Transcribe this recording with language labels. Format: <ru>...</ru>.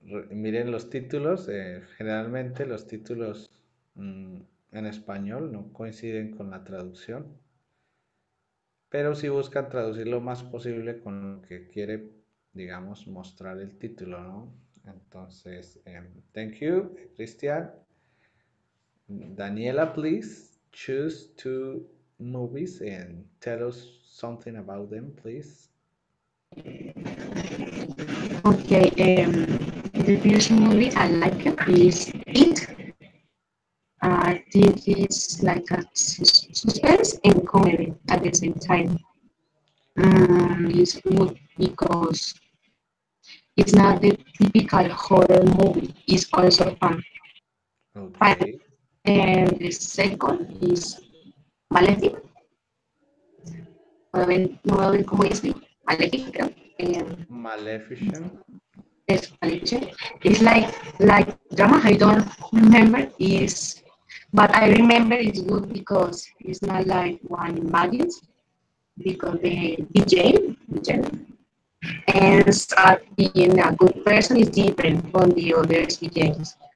<es>Miren los títulos, generalmente los títulos en español no coinciden con la traducción, pero sí buscan traducir lo más posible con lo que quiere, digamos, mostrar el título, ¿no? Entonces,</es> <en>thank you, Cristian. Daniela, please choose two movies and tell us something about them, please. Okay, the first movie I like is It. I think it's like a suspense and comedy at the same time. It's good because it's not the typical horror movie. It's also fun. Okay, And the second is Malefic.</en> <es>No voy a ver cómo es Malefic, creo.</es> <en>Maleficent.</en> <es>Es Maleficent.</es> <en>It's like drama. I don't remember is, but I remember it's good because it's not like one imagines because the DJ and start being a good person is different from the other DJs.</en>